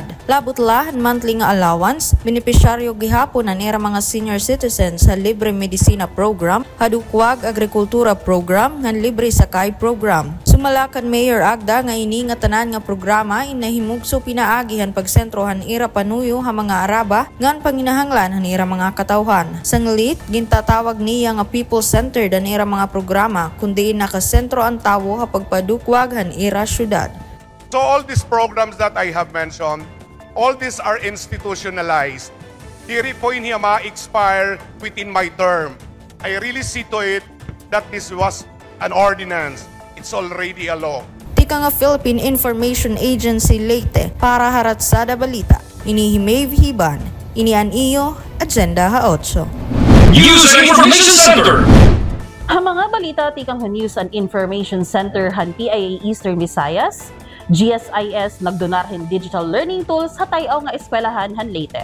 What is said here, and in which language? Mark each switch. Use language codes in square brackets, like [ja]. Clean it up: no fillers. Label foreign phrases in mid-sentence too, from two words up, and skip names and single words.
[war] Labot la han monthly nga allowance, benepisyaryo gihapon han era mga [en] senior citizens [war] sa libre medisina program, hadukwag agrikultura program, ngan libre sakay program. Sumalakan Mayor Agda nga ini nga tanan nga programa inahimugso pinaagi han pagsentro han era panuyo ha mga araba ngan panginahanglan han era mga katawhan. Sanglit gintatawag niya nga people-centered han era mga programa kundi nakasentro ang tawo ha pagpadukwag han era syudad. [en] So all these programs that I have mentioned, all these are institutionalized. [war] Diri po niya ma-expire [en] within my term. I really see to it that this was an ordinance. It's already a law. [war] Tika nga Philippine Information Agency Leyte para Haratsada Balita. Ini Himav Hiban. Ini an iyo, Agenda ha 8. News and Information Center. Ang mga balita tikang News and Information Center han PIA Eastern Visayas, GSIS nagdonarhin digital learning tools hatayaw nga eskwelahan han Leyte.